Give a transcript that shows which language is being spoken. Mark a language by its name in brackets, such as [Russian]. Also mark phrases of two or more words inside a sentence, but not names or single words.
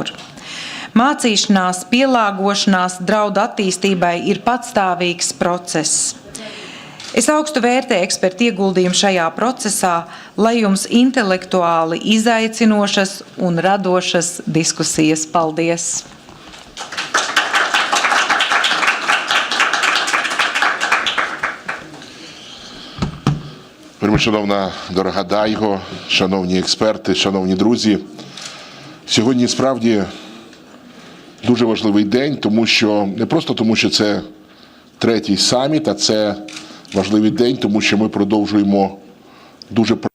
[Latvian] Mācīšanās, pielāgošanās draudu attīstībai ir patstāvīgs process. Es augstu vērtēju ekspertu ieguldījumu šajā procesā, lai jums intelektuāli izaicinošas un radošas diskusijas. Paldies! [Ukrainian] Шановна дорога Дайго, шановні експерти, шановні друзі, сьогодні справді дуже важливий день, не просто тому, що це третій саміт, а це важливий день, тому що ми продовжуємо дуже